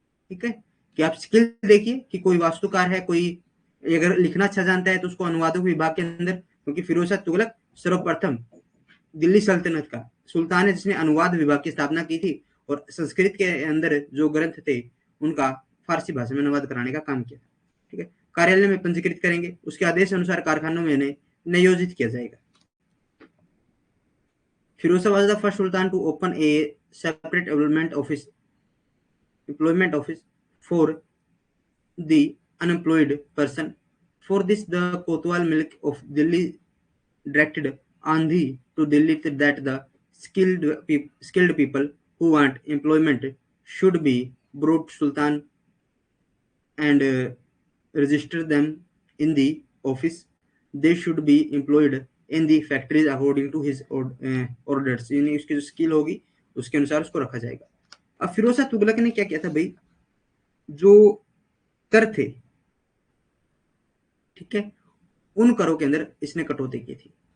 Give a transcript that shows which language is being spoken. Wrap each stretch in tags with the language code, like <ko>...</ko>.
<hi>ठीक है, कि आप स्किल देखिए कि कोई वास्तुकार है, कोई अगर लिखना अच्छा जानता है तो उसको अनुवादक विभाग के अंदर, क्योंकि फिरोज शाह तुगलक सर्वप्रथम दिल्ली सल्तनत का सुल्तान है जिसने अनुवाद विभाग की स्थापना की थी और संस्कृत के अंदर जो ग्रंथ थे उनका फारसी भाषा में अनुवाद कराने का काम किया। ठीक है, कार्यालय में पंजीकृत करेंगे, उसके आदेश अनुसार कारखानों में इन्हें नियोजित किया जाएगा।</hi> <en>Firoz Shah was the first Sultan to open a separate employment office for the unemployed person. For this, the Kotwal Malik of Delhi directed Andhi to Delhi that the skilled people who want employment should be brought to Sultan and register them in the office. They should be employed in the factories according to his orders,</en> <hi>यानी उसकी जो skill होगी उसके अनुसार उसको रखा जाएगा। अब फिरोज शाह तुगलक ने क्या किया था भाई, जो कर थे, ठीक है, उन करों के अंदर इसने कटौती की थी।</hi>